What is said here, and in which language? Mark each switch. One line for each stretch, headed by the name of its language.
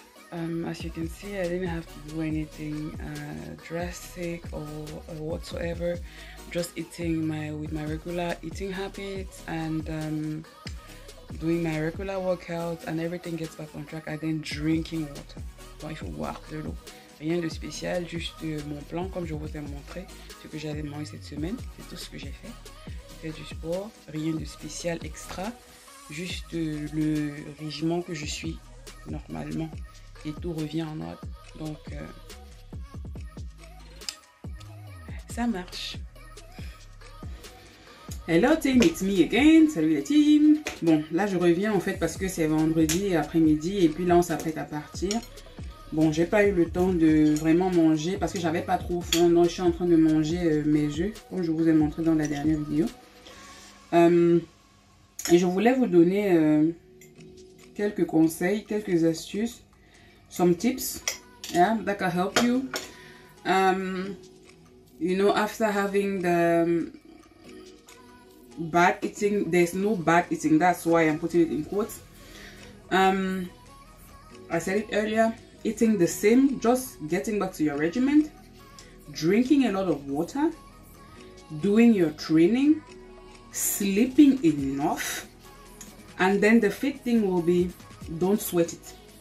English: As you can see, I didn't have to do anything drastic or whatsoever. Just eating with my regular eating habits and doing my regular workout, and everything gets back on track. And then drinking water.
French: Bon, il faut boire de l'eau. Rien de spécial, juste mon plan comme je vous ai montré, ce que j'allais manger cette semaine. C'est tout ce que j'ai fait. Faire du sport, rien de spécial extra. Juste le régime que je suis normalement. Et tout revient en ordre. Donc, ça marche.
English: Hello team, it's me again.
French: Salut la team. Bon, là je reviens en fait parce que c'est vendredi après-midi et puis là on s'apprête à partir. Bon, j'ai pas eu le temps de vraiment manger parce que j'avais pas trop faim. Donc je suis en train de manger mes œufs comme je vous ai montré dans la dernière vidéo. Et je voulais vous donner quelques conseils, quelques astuces.
English: Some tips, yeah, that can help you. You know, after having the bad eating, there's no bad eating. That's why I'm putting it in quotes. I said it earlier. Eating the same, just getting back to your regimen, drinking a lot of water, doing your training, sleeping enough, and then the fifth thing will be don't sweat it.